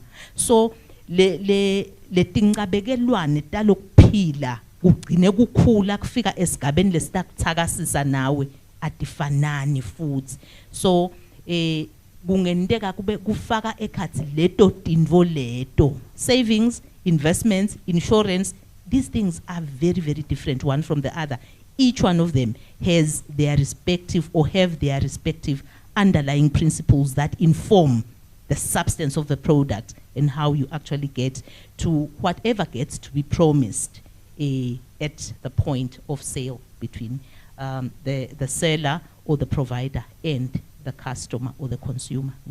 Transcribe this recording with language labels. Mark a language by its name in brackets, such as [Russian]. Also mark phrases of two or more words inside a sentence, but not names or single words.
[Swati] So le tincabekelwane talokuphila kugcine kukhula kufika esigabeni lesitakuthakasisa nawe atifanani futhi. [English] So [Swati] kungendeka kube kufaka ekhathi leto tindvo leto [English] savings, investments, insurance, these things are very very different one from the other. Each one of them has their respective or have their respective underlying principles that inform the substance of the product and how you actually get to whatever gets to be promised at the point of sale between the seller or the provider and the customer or the consumer.